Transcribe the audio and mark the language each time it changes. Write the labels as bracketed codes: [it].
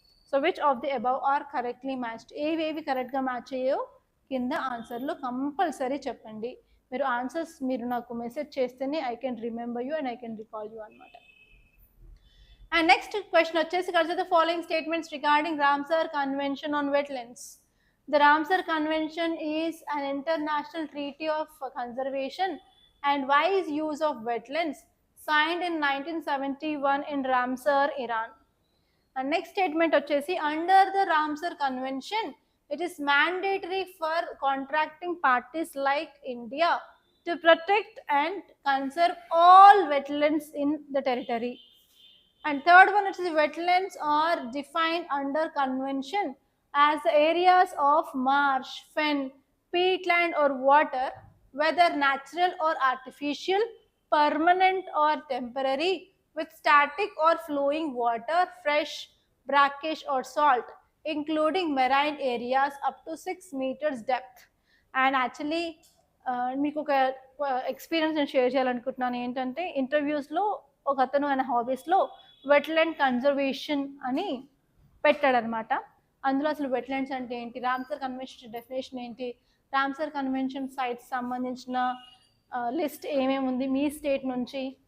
[en] So which of the above are correctly matched? [te] ఏవేవి కరెక్ట్గా match అయ్యో కింద ఆన్సర్లో కంపల్సరీ చెప్పండి. మీరు ఆన్సర్స్ మీరు నాకు మెసేజ్ చేస్తేనే [en] I can remember you and I can recall you అనమాట. And next question వచ్చేసి consider the following statements regarding Ramsar convention on wetlands. The Ramsar Convention is an international treaty of conservation and wise use of wetlands signed in 1971 in Ramsar, Iran. And next statement వచ్చేసి under the Ramsar Convention it is mandatory for contracting parties like India to protect and conserve all wetlands in the territory. And third one is wetlands are defined under convention as the areas of marsh, fen, peatland or water, whether natural or artificial, permanent or temporary, with static or flowing water, fresh, brackish or salt, including marine areas up to 6 meters depth. And actually [te] మీకు ఒక experience నేను share చేయాలనుకుంటున్నాను. ఏంటంటే ఇంటర్వ్యూస్‌లో ఒకతను ఆయన హాబీస్‌లో wetland conservation అని పెట్టాడనమాట. అందులో అసలు వెట్‌ల్యాండ్స్ అంటే ఏంటి? రామ్‌సర్ కన్వెన్షన్ డెఫినేషన్ ఏంటి? రామ్‌సర్ కన్వెన్షన్ సైట్స్ సంబంధించిన లిస్ట్ ఏమేముంది మీ స్టేట్ నుంచి?